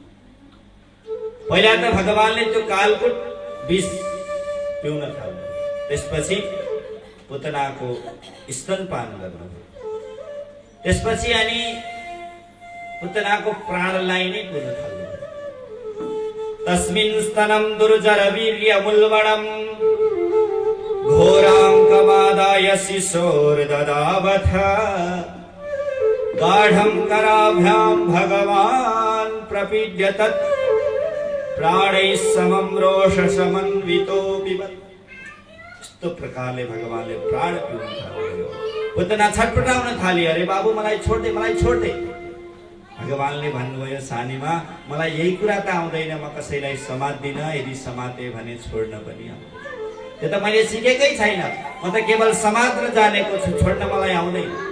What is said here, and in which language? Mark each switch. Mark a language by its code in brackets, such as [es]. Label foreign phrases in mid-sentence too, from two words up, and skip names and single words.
[ne] पहिला त भगवानले त्यो कालकुट विष पिउन थाल्नु, त्यसपछि पुतनाको स्तनपान गर्नुभयो। त्यसपछि अनि पुतनाको प्राणलाई नै पुर्न थाल्नुभयो। [sa] तस्मिन् स्तनं दुर्जर वीर्यमुल्बणम् घोराङ्कमादाय शिशोर्ददावथ गाढं कराभ्यां भगवान् प्रपीड्य तत् प्राणैः समं रोषसमन्वितो पिबत्। [ne] यस्तो प्रकारले भगवानले प्राण पिउन थाल्नुभयो। पुतना छटपटाउन थाली, अरे बाबु मलाई छोड्दे, मलाई छोड्दे। भगवानले भन्नुभयो, सानीमा मलाई यही कुरा त आउँदैन, म कसैलाई समात्दिन, यदि समाते भने छोड्न पनि आउँदैन। त्यो त मैले सिकेकै छैन, म त केवल समात्र जानेको छु, छोड्न मलाई आउँदैन।